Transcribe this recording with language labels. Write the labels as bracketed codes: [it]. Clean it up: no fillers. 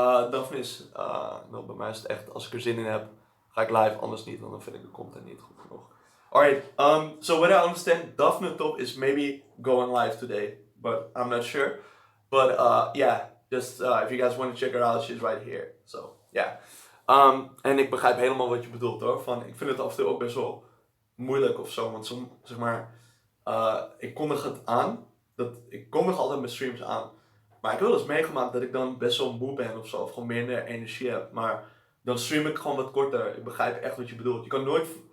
[nl] Daphne is, nou, bij mij is het echt, als ik er zin in heb, ga ik live, anders niet, want dan vind ik de content niet goed genoeg. [en] Alright, so what I understand, Daphne Top is maybe going live today, but I'm not sure. But yeah, just if you guys want to check her out, she's right here. So yeah. [nl] En ik begrijp helemaal wat je bedoelt hoor. Ik vind het af en toe ook best wel moeilijk of zo, want zeg maar, ik kondig het aan. Ik kondig altijd mijn streams aan. Maar ik heb wel eens meegemaakt dat ik dan best wel moe ben of zo, of gewoon minder energie heb. Maar dan stream ik gewoon wat korter. Ik begrijp echt wat je bedoelt. Je kan nooit.